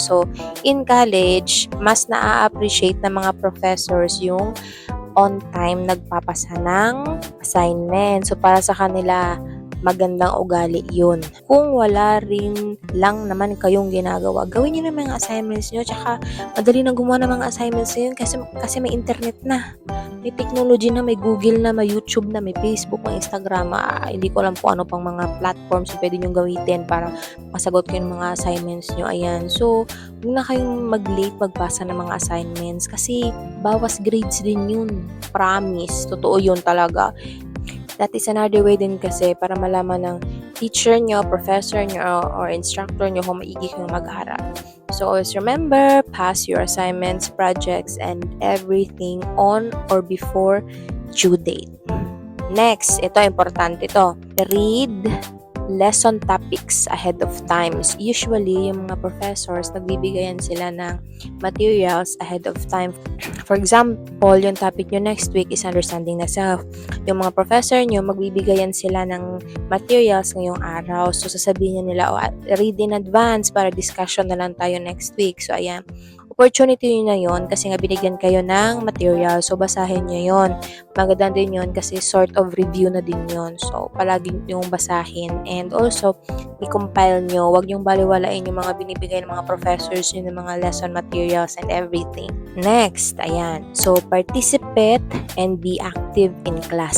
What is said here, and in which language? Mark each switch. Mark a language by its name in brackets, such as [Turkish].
[Filipino] So, in college, mas na-appreciate ng mga professors yung on time nagpapasa ng assignment. So, para sa kanila, magandang ugali yun. Kung wala rin lang naman kayong ginagawa, gawin nyo naman ang assignments nyo. Tsaka, madali na gumawa ng mga assignments nyo kasi may internet na. May technology na, may Google na, may YouTube na, may Facebook, may Instagram. Hindi ko alam kung ano pang mga platforms na pwede nyo gamitin para masagot kayo ng mga assignments nyo. Ayan. So, huwag na kayong mag-late magbasa ng mga assignments kasi bawas grades din yun. Promise. Totoo yun talaga. [English] That is another way [Filipino] din kasi para malaman ng teacher nyo, professor nyo, or instructor nyo kung maigi kayong mag-aral. [English] So, always remember, pass your assignments, projects, and everything on or before due date. Next, [Filipino] ito, importante ito. [English] Read lesson topics ahead of time. [Filipino] Usually, yung mga professors, nagbibigayan sila ng materials ahead of time. [English] For example, yung topic nyo next week is understanding the self. [Filipino] Yung mga professor nyo, magbibigayan sila ng materials ngayong araw. So, sasabihin nila, [English] read in advance [Filipino] para discussion na lang tayo next week. So, ayan. Opportunity nyo na yun kasi nga binigyan kayo ng material. So, basahin nyo yun. Maganda din yun kasi sort of review na din yun. So, palagi yung basahin. [English] And also, [Filipino] i-compile nyo. Huwag yung baliwalain yung mga binibigay ng mga professors yun, ng mga lesson materials and everything. [English] Next, ayan. So, participate and be active in class.